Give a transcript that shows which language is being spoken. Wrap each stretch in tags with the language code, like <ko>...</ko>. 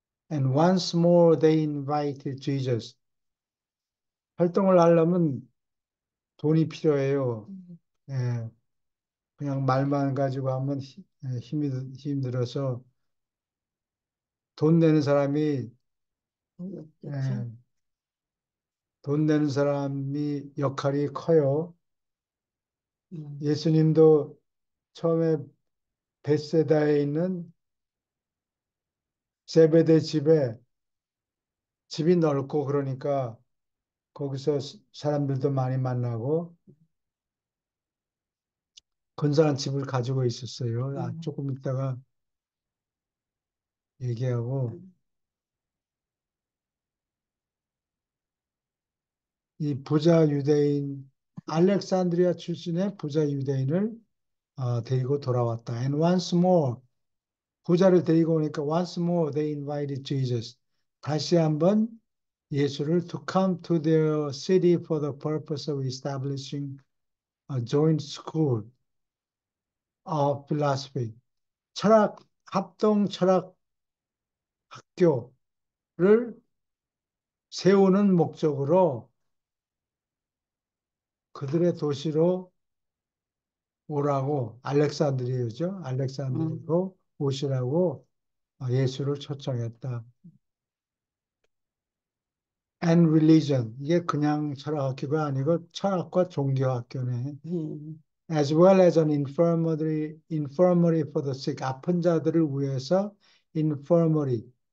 <en>And once more they invited Jesus.</en> <ko>활동을 하려면 돈이 필요해요. 예, 그냥 말만 가지고 하면 힘들어서 돈 내는 사람이 예, 돈 내는 사람이 역할이 커요. 예수님도 처음에 벳세다에 있는 세베대 집이 넓고 그러니까 거기서 사람들도 많이 만나고 근사한 집을 가지고 있었어요. 조금 있다가 얘기하고 이 부자 유대인 알렉산드리아 출신의 부자 유대인을 데리고 돌아왔다.</ko> <en>And once more</en> <ko>부자를 데리고 오니까</ko> <en>once more they invited Jesus.</en> <ko>다시 한번 예수를</ko> <en>to come to their city for the purpose of establishing a joint school of philosophy.</en> <ko>합동 철학 학교를 세우는 목적으로 그들의 도시로 오라고 알렉산드리아죠. 알렉산드리아로 오시라고 예수를 초청했다.</ko> <en>And religion.</en> <ko>이게 그냥 철학학교가 아니고 철학과 종교학교네.</ko> <en>As well as an infirmary for the sick.</en> <ko>아픈 자들을 위해서 infirmary.</ko>